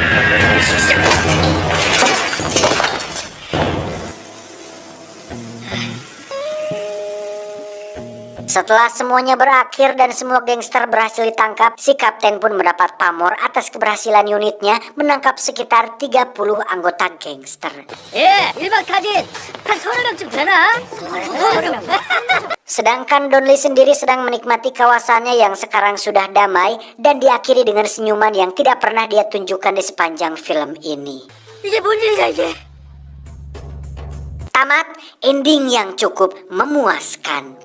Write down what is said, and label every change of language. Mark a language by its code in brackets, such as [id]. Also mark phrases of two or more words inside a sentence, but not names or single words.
[id] Setelah semuanya berakhir dan semua gangster berhasil ditangkap, si kapten pun mendapat pamor atas keberhasilan unitnya menangkap sekitar 30 anggota gangster. [ko] 예, 1박 타짓 한 30명쯤 되나? [id] Sedangkan Don Lee sendiri sedang menikmati kawasannya yang sekarang sudah damai dan diakhiri dengan senyuman yang tidak pernah dia tunjukkan di sepanjang film ini. [ko] 이게 뭔 일이야 이게? [id] Tamat, ending yang cukup memuaskan.